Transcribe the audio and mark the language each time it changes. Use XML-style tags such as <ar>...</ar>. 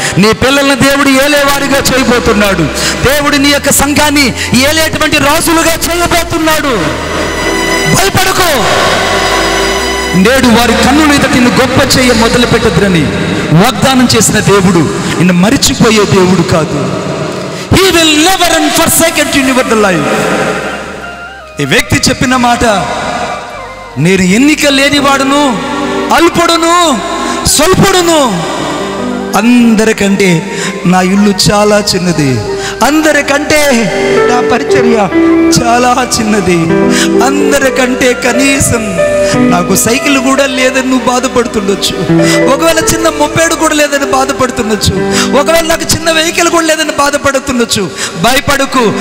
<te>నీ పిల్లలను దేవుడు ఏలేవారిగా చేయబోతున్నాడు. దేవుడు నీ యొక్క సంఘాన్ని ఏలేటువంటి రాజులుగా చేయబోతున్నాడు. భయపడకు. నేడు వారి కన్నుల ఎదుట నిన్ను గొప్ప చేయ మొదలు పెట్టద్దని వాగ్దానం చేసిన దేవుడు నిన్ను మరిచిపోయే దేవుడు కాదు.</te> <en>He will never and forsaken you in your life.</en> <te>ఈ వ్యక్తి చెప్పిన మాట, నేను ఎన్నిక లేనివాడును, అల్పుడును, స్వల్పుడును, అందరికంటే నా ఇల్లు చాలా చిన్నది, అందరికంటే నా పరిచర్య చాలా చిన్నది, అందరికంటే కనీసం నాకు సైకిల్ కూడా లేదని నువ్వు బాధపడుతుండొచ్చు, ఒకవేళ చిన్న మొప్పేడు కూడా లేదని బాధపడుతుండొచ్చు, ఒకవేళ నాకు చిన్న వెహికల్ కూడా లేదని బాధపడుతుండొచ్చు. భయపడకు.</te>